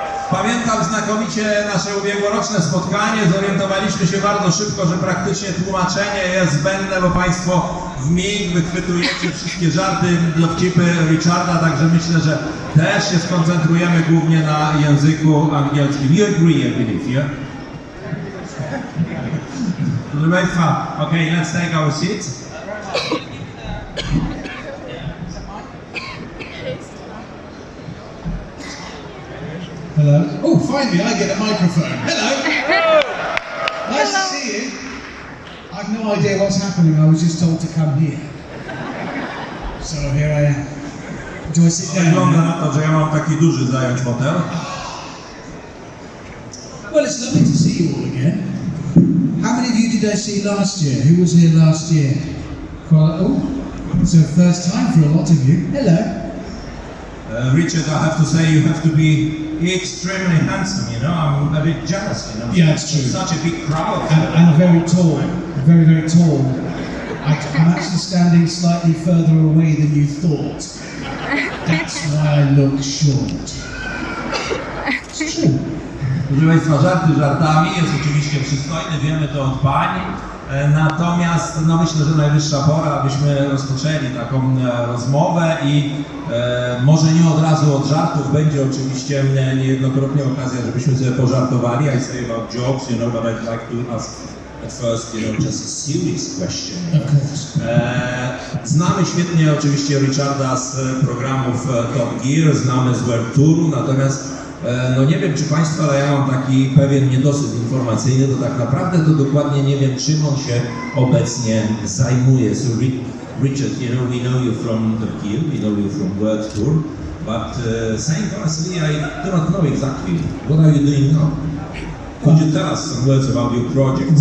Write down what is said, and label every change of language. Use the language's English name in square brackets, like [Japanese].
[Polish] Pamiętam znakomicie nasze ubiegłoroczne spotkanie, zorientowaliśmy się bardzo szybko, że praktycznie tłumaczenie jest zbędne, bo Państwo w mig wychwytujecie wszystkie żarty, dowcipy Richarda, także myślę, że też się skoncentrujemy głównie na języku angielskim. [English] You agree, I believe, yeah? [Polish] Proszę Państwa, [English] okay, let's take our seats. Hello. Oh, finally I get a microphone. Hello. Nice to see you. I've no idea what's happening. I was just told to come here. So here I am. Do I sit down? [Polish] Wygląda na to, że ja mam taki duży zająć fotel. [English] Well, it's lovely to see you all again. How many of you did I see last year? Who was here last year? Quite, oh, so first time for a lot of you. Hello. Richard, I have to say, you have to be extremely handsome, you know, I'm a bit jealous, you know. Yeah, it's true. Such a big crowd. And very tall, very, very tall. I'm actually standing slightly further away than you thought. That's why I look short. It's true. [Polish] Proszę Państwa, żarty żartami, jest oczywiście przystojny, wiemy to od pań. Natomiast no myślę, że najwyższa pora, abyśmy rozpoczęli taką rozmowę i może nie od razu od żartów, będzie oczywiście niejednokrotnie okazja, żebyśmy sobie pożartowali. [English] I say about jokes, you know, but I'd like to ask at first, you know, just a serious question. Of course. [Polish] Znamy świetnie oczywiście Richarda z programów Top Gear, znamy z World Touru, natomiast no nie wiem, czy Państwo, ale ja mam taki pewien niedosyt informacyjny, to tak naprawdę to dokładnie nie wiem, czym on się obecnie zajmuje. [English] So Richard, you know, we know you from the Kiel, we know you from World Tour, but saying honestly, I do not know exactly what are you doing now. Could you tell us some words about your projects?